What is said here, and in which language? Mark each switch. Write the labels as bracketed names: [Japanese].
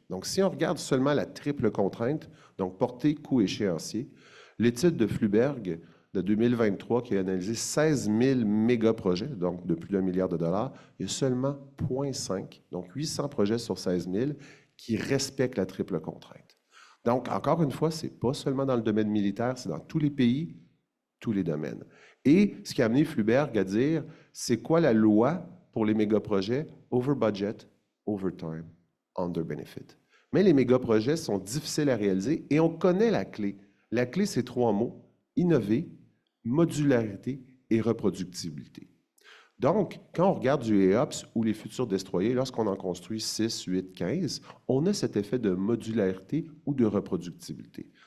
[French] Donc, si on regarde seulement la triple contrainte, donc portée, coût, échéancier, l'étude de Fluberg de 2023 qui a analysé 16 000 méga-projets, donc de plus d'1 milliard de dollars, il y a seulement 0,5, donc 800 projets sur 16 000 qui respectent la triple contrainte. Donc, encore une fois, ce n'est pas seulement dans le domaine militaire, c'est dans tous les pays, tous les domaines. Et ce qui a amené Fluberg à dire, c'est quoi la loi pour les mégaprojets? [English] Over budget, over time, under benefit. [French] Mais les mégaprojets sont difficiles à réaliser et on connaît la clé. La clé, c'est 3 mots: innover, modularité et reproductibilité. Donc, quand on regarde du EOPS ou les futurs destroyers, lorsqu'on en construit 6, 8, 15, on a cet effet de modularité ou de reproductibilité.